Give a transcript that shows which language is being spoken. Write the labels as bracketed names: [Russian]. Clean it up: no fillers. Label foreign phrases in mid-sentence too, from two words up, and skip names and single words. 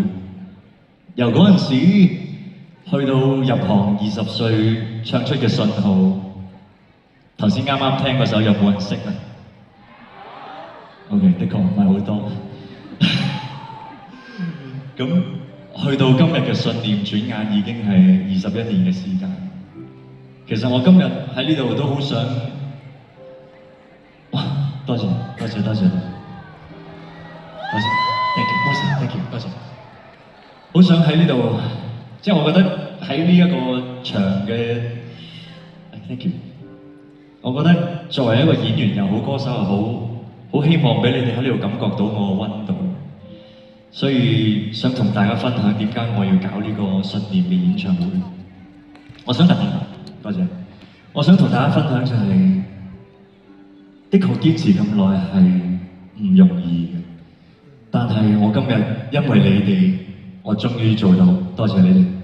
[Cantonese] 由嗰陣時去到入行20歲唱出嘅信號，頭先啱啱聽嗰首有冇人識啊 ？OK， 的確唔係好多。咁去到今日嘅信念，轉眼已經係21年嘅時間。其實我今日喺呢度都好想。多謝 ， [English] thank you， [Cantonese] 多謝。好想喺呢度，即係我覺得喺呢一個場嘅 ， [English] thank you。 [Cantonese] 我覺得作為一個演員又好，歌手又好，好希望俾你哋喺呢度感覺到我嘅溫度。所以想同大家分享點解我要搞呢個信念嘅演唱會。我想多謝。我想同大家分享就係、的確堅持咁耐係唔容易嘅，但係我今日因為你哋，我終於做到，多謝你哋。